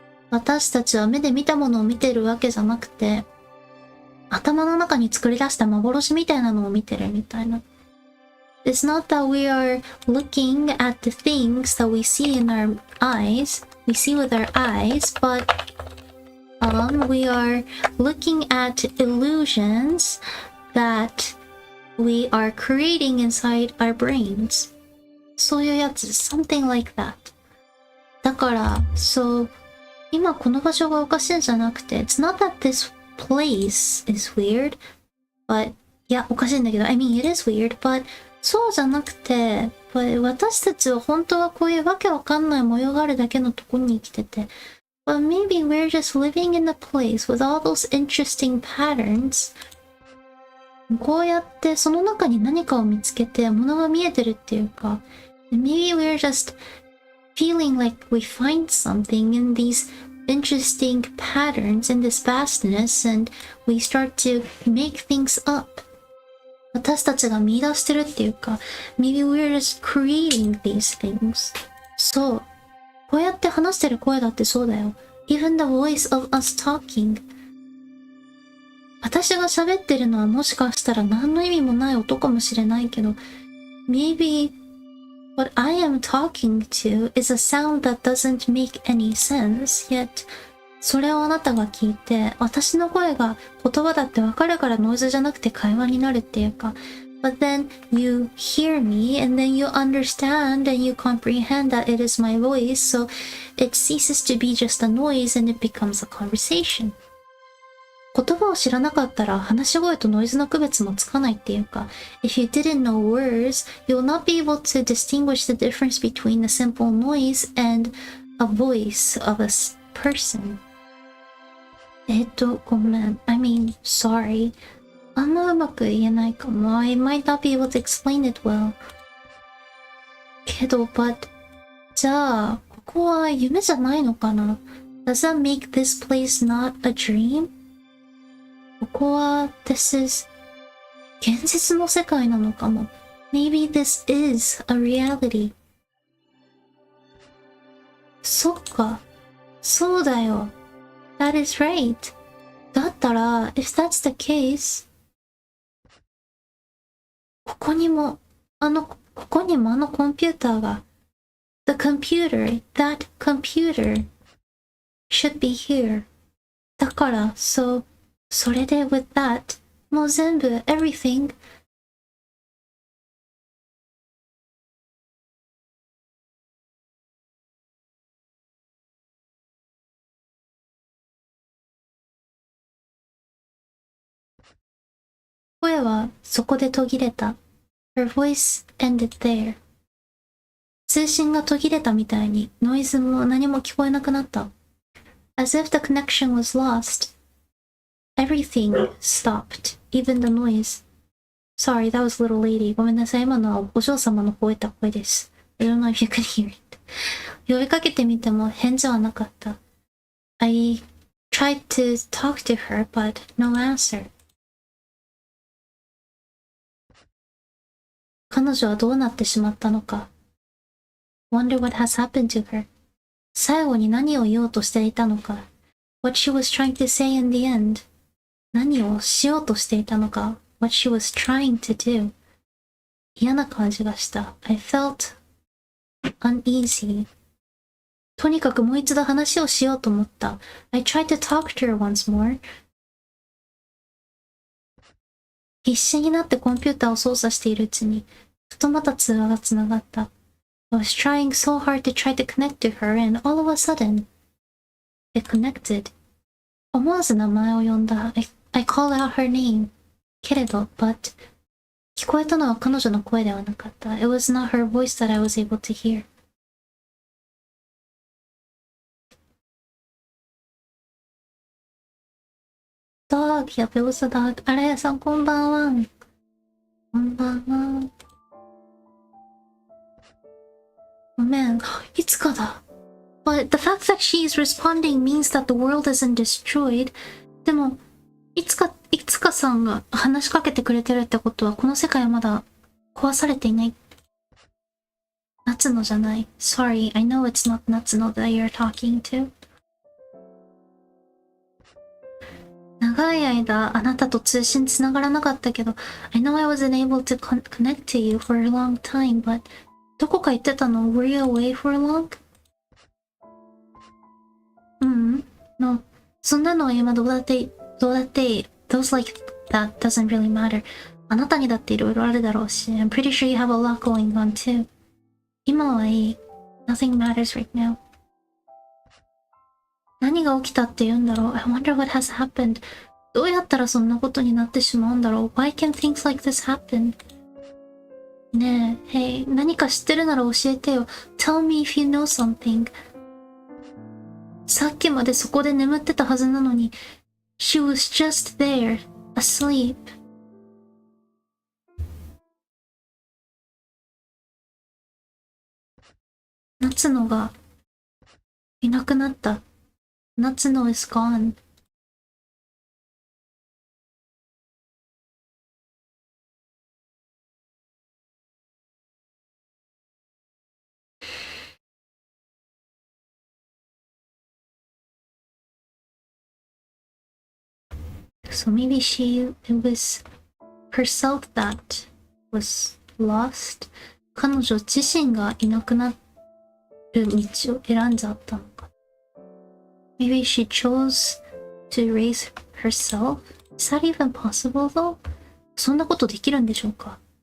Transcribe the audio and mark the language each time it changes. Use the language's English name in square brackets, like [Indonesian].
[Japanese] 私たちは目で見たものを見てるわけじゃなくて、頭の中に作り出した幻みたいなのを見てるみたいな。 [English] It's not that we are looking at the things that we see in our eyes, we see with our eyes, but we are looking at illusions that we are creating inside our brains. [Japanese] そういうやつ、 [English] something like that. [Japanese] だから、今この場所がおかしいんじゃなくて、 [English] it's not that this place is weird, but [Japanese] いや、おかしいんだけど、 [English] I mean it is weird, but [Japanese] そうじゃなくて、 but 私たちは本当はこういうわけわかんない模様があるだけのとこに生きてて。 [English] But maybe we're just living in a place with all those interesting patterns. [Japanese] こうやってその中に何かを見つけて物が見えてるっていうか、 [English] maybe we're just feeling like we find something in these interesting patterns in this vastness and we start to make things up. [Japanese] 私たちが見出してるっていうか、 [English] maybe we're just creating these things. [Japanese] そう。こうやって話してる声だってそうだよ。 [English] Even the voice of us talking. [Japanese] 私が喋ってるのはもしかしたら何の意味もない音かもしれないけど、 [English] maybe what I am talking to is a sound that doesn't make any sense, yet [Japanese] それをあなたが聞いて、私の声が言葉だってわかるからノイズじゃなくて会話になるっていうか、 [English] But then you hear me and then you understand and you comprehend that it is my voice, so it ceases to be just a noise and it becomes a conversation. [Japanese] 言葉を知らなかったら話し声とノイズの区別もつかないっていうか、 [English] If you didn't know words, you will not be able to distinguish the difference between a simple noise and a voice of a person. [Japanese] ごめん。 [English] I mean, sorry. [Japanese] あんまうまく言えないかも。 [English] I might not be able to explain it well. [Japanese] けど、but じゃあ、ここは夢じゃないのかな？ [English] Does that make this place not a dream? [Japanese] ここは、 [English] this is [Japanese] 現実の世界なのかも。 [English] Maybe this is a reality. [Japanese] そっか。そうだよ。 [English] That is right. [Japanese] だったら、 [English] if that's the case, [Japanese] ここにもあのコンピューターが [English] The computer, that computer should be here. [Japanese] だから、それで [English] with that [Japanese] もう全部 everything 声はそこで途切れた。 [English] Her voice ended there. [Japanese] 通信が途切れたみたいにノイズも何も聞こえなくなった。 [English] As if the connection was lost. Everything stopped, even the noise. Sorry, that was little lady. [Japanese] ごめんなさい、今のはお嬢様の吠えた声です。 [English] I don't know if you could hear it. [Japanese] 呼びかけてみても返事はなかった。 [English] I tried to talk to her, but no answer. [Japanese] 彼女はどうなってしまったのか。 [English] Wonder what has happened to her. [Japanese] 最後に何を言おうとしていたのか。 [English] What she was trying to say in the end. [Japanese] 何をしようとしていたのか。 [English] What she was trying to do. [Japanese] 嫌な感じがした。 [English] I felt uneasy. [Japanese] とにかくもう一度話をしようと思った。 [English] I tried to talk to her once more. [Japanese] 必死になってコンピューターを操作しているうちに、ふとまた通話がつながった。 [English] I was trying so hard to try to connect to her and all of a sudden, it connected. [Japanese] 思わず名前を呼んだ。 [English] I called out her name. [Japanese] けれど、but 聞こえたのは彼女の声ではなかった。 [English] It was not her voice that I was able to hear. Dog, yep, it was a dog. [Japanese] あらやさん、こんばんは。こんばんは。ごめん、いつかだ。 [English] But the fact that she is responding means that the world isn't destroyed. [Japanese] でも、いつかさんが話しかけてくれてるってことは、この世界はまだ壊されていない。夏野じゃない。 [English] Sorry, I know it's not Natsuno that you're talking to. [Japanese] 長い間あなたと通信つながらなかったけど [English] I know I wasn't able to connect to you for a long time, but [Japanese] どこか行ってたの [English] Were you away for long? No. [Japanese] そんなのは今どうだっていい [English] Those like that doesn't really matter. [Japanese] あなたにだっていろいろあるだろうし [English] I'm pretty sure you have a lot going on too. [Japanese] 今はいい [English] Nothing matters right now. [Japanese] 何が起きたって言うんだろう [English] I wonder what has happened. [Japanese] どうやったらそんなことになってしまうんだろう [English] Why can things like this happen? [Japanese] ねえ、Hey、何か知ってるなら教えてよ。 [English] Tell me if you know something. [Japanese] さっきまでそこで眠ってたはずなのに、 [English] She was just there, asleep. [Japanese] 夏野がいなくなった。 [English] Natsuno is gone. So maybe it was herself that was lost. [Japanese] 彼女自身がいなくなる道を選んじゃったのか。 [English] Maybe she chose to erase herself? Is that even possible though? [Japanese] そんなことできるんでしょうか？